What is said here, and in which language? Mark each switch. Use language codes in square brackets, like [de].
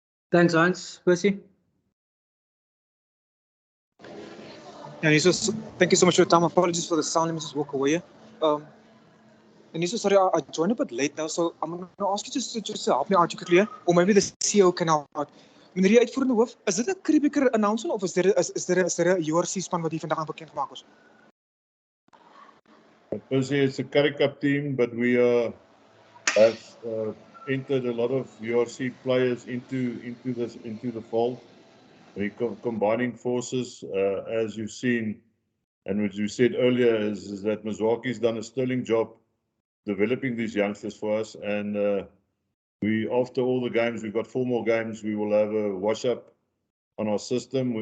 [en] Thanks, Hans. Percy? And thank you so much for your time. Apologies for the sound. Let me just walk away. And sorry, I joined a bit late now, so I'm going to ask you just to help me out quickly, or maybe the CEO can help out. [af] Meneer die uitvoerende hoof, is dit 'n Currie-Beeker announcement of [en] is there [af] 'n URC span wat hier vandag aan bekend gemaak is? [en] Percy, it's a Currie Cup team, but we have entered a lot of URC players into the fold. We're combining forces, as you've seen, and what you said earlier is that Mzwaki's done a sterling job developing these youngsters for us, and after all the games, we've got 4 more games, we will have a wash-up on our system.